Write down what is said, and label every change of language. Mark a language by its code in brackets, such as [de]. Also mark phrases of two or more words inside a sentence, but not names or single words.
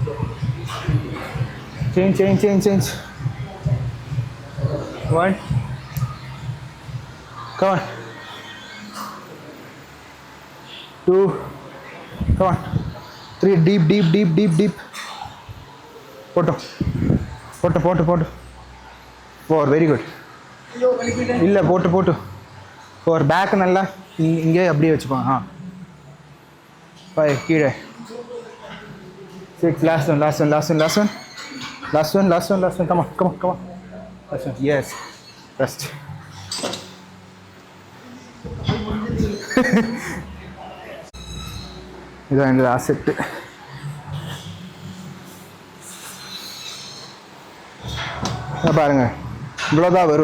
[en] 1 come on 2 come on 3 deep போட்டோம் 4 very good. [ta] இல்லை போட்டு 4 பேக் நல்லா இங்கே அப்படியே வச்சுப்பான். [en] 5 கீழே 6 last one come on last one yes rest. [ml] இதான் എൻ്റെ [en] last set. [ta] பாருங்க இவ்வளோதான் வரும்.